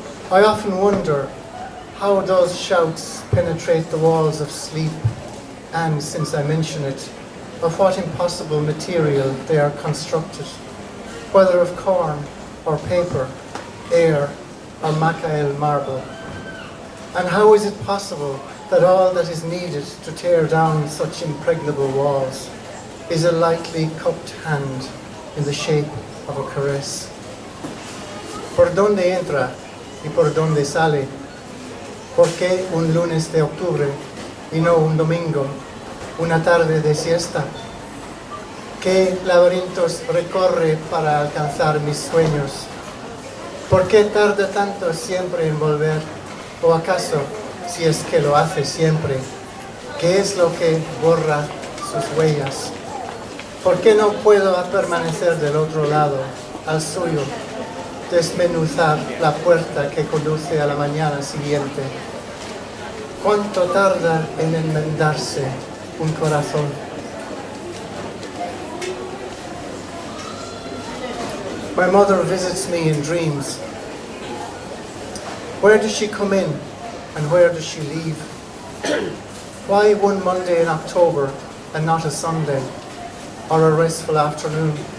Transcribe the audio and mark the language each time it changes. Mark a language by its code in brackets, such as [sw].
[en] I often wonder how those shouts penetrate the walls of sleep, and, since I mention it, of what impossible material they are constructed, whether of corn or paper, air or Macael marble. And how is it possible that all that is needed to tear down such impregnable walls is a lightly cupped hand in the shape of a caress? [es] ¿Por dónde entra y por dónde sale? ¿Por qué un lunes de octubre y no un domingo, una tarde de siesta? ¿Qué laberintos recorre para alcanzar mis sueños? ¿Por qué tarda tanto siempre en volver? ¿O acaso, si es que lo hace siempre, qué es lo que borra sus huellas? ¿Por qué no puedo permanecer del otro lado, al suyo, desmenuzar la puerta que conduce a la mañana siguiente? ¿Cuánto tarda en enmendarse un corazón? [en] My mother visits me in dreams. Where does she come in and where does she leave? Why one Monday in October and not a Sunday or a restful afternoon?